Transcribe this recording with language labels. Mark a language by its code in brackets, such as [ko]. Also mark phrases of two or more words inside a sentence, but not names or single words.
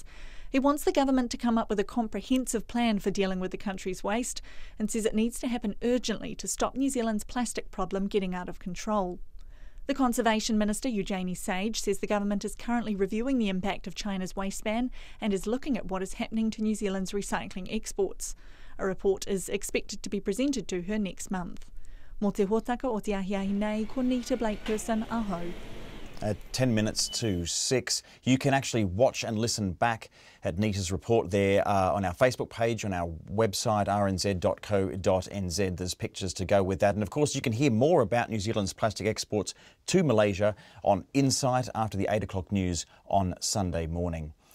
[en] He wants the government to come up with a comprehensive plan for dealing with the country's waste and says it needs to happen urgently to stop New Zealand's plastic problem getting out of control. The Conservation Minister, Eugenie Sage, says the government is currently reviewing the impact of China's waste ban and is looking at what is happening to New Zealand's recycling exports. A report is expected to be presented to her next month. [mi] Mō te hōtaka o te ahiahi nei, ko Nita Blake Person, aho. [en] At 10 minutes to 6, you can actually watch and listen back at Nita's report there on our Facebook page, on our website rnz.co.nz. There's pictures to go with that. And of course, you can hear more about New Zealand's plastic exports to Malaysia on Insight after the 8 o'clock news on Sunday morning.